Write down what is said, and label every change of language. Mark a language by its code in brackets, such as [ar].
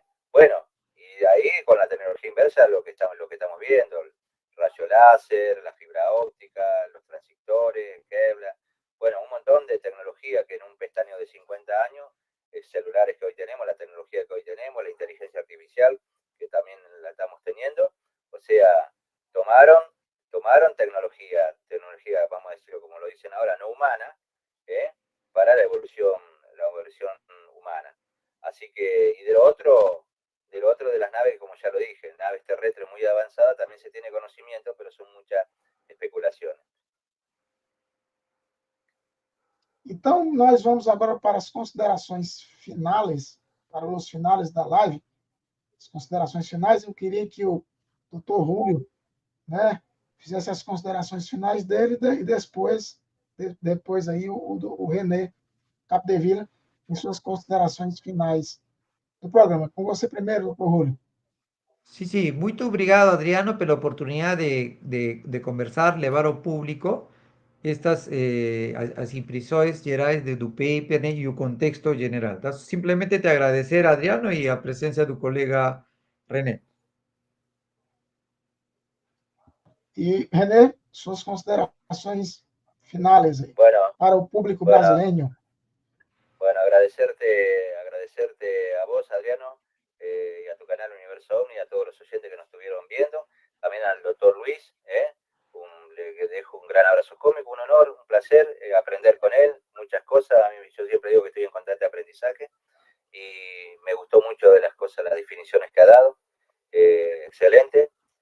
[es] Bueno, y de ahí con la tecnología inversa lo que estamos viendo, el rayo láser, la fibra óptica, los transistores, Kevlar, bueno, un montón de tecnología que en un pestañeo de 50 años, celulares que hoy tenemos, la tecnología que hoy tenemos, la inteligencia artificial que también la estamos teniendo, o sea, tomaron tecnología, vamos a decirlo como lo dicen ahora, no humana, para la evolución humana. Así que, y de lo otro de las naves, como ya lo dije, naves terrestres muy avanzadas, también se tiene conocimiento, pero son muchas especulaciones. [pt] Então, nós vamos agora para as considerações finais, para os finais da live. As considerações finais, eu queria que o Dr. Rúlio, né, fizesse as considerações finais dele e depois aí o René Capdevila em suas considerações finais do programa. Com você primeiro, Dr. Rúlio. Sí, sí, muito obrigado, Adriano, pela oportunidad de conversar, levar ao público estas as impressões gerais do paper, né, e o contexto geral. Tá? Simplesmente te agradecer, Adriano, e a presença do colega René. E, René, suas considerações finais aí, para o público brasileño. [es] Bueno, agradecerte a vos, Adriano, y a tu canal Universo Omni, y a todos los oyentes que nos estuvieron viendo, también al doctor Luis, le dejo un gran abrazo cósmico, un honor, un placer aprender con él, muchas cosas. A mí, yo siempre digo que estoy en constante aprendizaje y me gustó mucho de las cosas, las definiciones que ha dado, excelente.